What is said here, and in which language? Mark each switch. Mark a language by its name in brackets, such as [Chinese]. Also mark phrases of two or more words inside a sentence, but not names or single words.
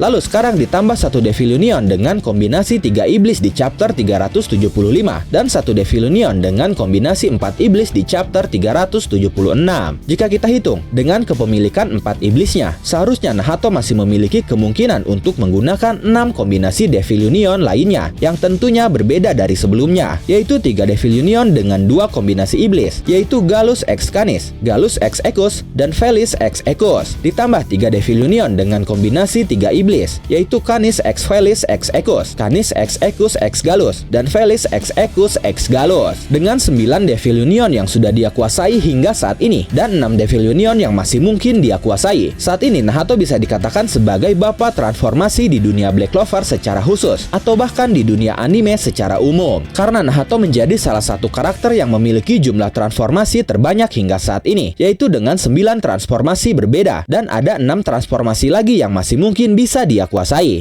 [Indonesian] Lalu sekarang ditambah 1 Devil Union dengan kombinasi 3 iblis di chapter 375, dan 1 Devil Union dengan kombinasi 4 iblis di chapter 376. Jika kita hitung, dengan kepemilikan 4 iblisnya, seharusnya Nahato masih memiliki kemungkinan untuk menggunakan 6 kombinasi Devil Union lainnya, yang tentunya berbeda dari sebelumnya, yaitu 3 Devil Union dengan 2 kombinasi iblis, yaitu Gallus X Canis, Gallus X Equus, dan Felix X Equus, ditambah 3 Devil Union dengan kombinasi 3 iblis, yaitu Canis X Felix X Equus, Canis X Equus X Gallus, dan Felix X Equus X Gallus. Dengan 9 Devil Union yang sudah dia kuasai hingga saat ini, dan 6 Devil Union yang masih mungkin dia kuasai, saat ini Nahato bisa dikatakan sebagai bapak transformasi di dunia Black Clover secara khusus, atau bahkan di dunia anime secara umum, karena Nahato menjadi salah satu karakter yang memiliki jumlah transformasi terbanyak hingga saat ini, yaitu dengan 9 transformasi berbeda, dan ada 6 transformasi lagi yang masih mungkin bisa dia kuasai.